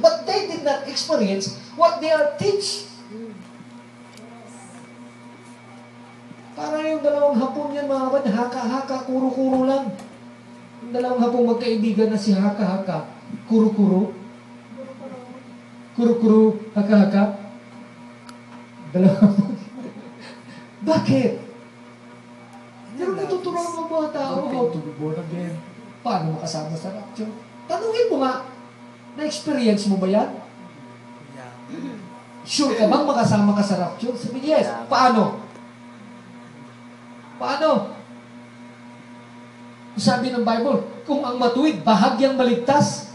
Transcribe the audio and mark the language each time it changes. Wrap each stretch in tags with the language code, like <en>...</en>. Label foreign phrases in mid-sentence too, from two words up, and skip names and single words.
<en>But they did not experience what they are teach.</en> <tl>Para yung dalawang hapon yan, mga kapatid, haka-haka, kuro-kuro lang. Yung dalawang hapon magkaibigan na si haka-haka, kuro-kuro. Kuro-kuro, haka-haka. Dalawang Bakit? Pero natutunan ng mga tao</tl> <en>how to be born again.</en> <tl>Paano makasama sa rapture? Tanungin mo nga, na-experience mo ba yan? Sure ka bang makasama ka sa rapture? Sabi, yes. Paano? Paano? Sabi ng Bible, kung ang matuwid, bahagyang maligtas.</tl>